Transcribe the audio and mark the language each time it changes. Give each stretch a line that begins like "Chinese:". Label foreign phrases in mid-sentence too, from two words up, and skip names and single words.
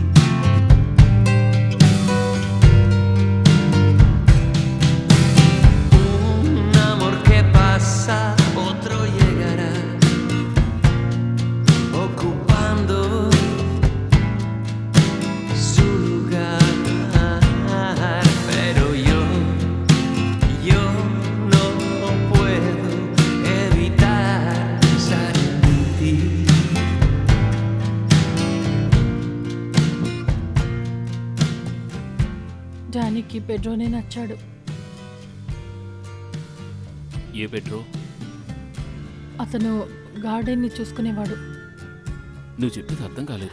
Spanish: Un amor que pasa, otro llegará, ocupando su lugar. Pero yo no puedo evitar pensar en ti.
Telugu: డానీకి పెడ్రోనే నచ్చాడు. ఏ పెట్రో? అతను గార్డెన్ని చూసుకునేవాడు. నువ్వు చెప్పేది అర్థం కాలేదు.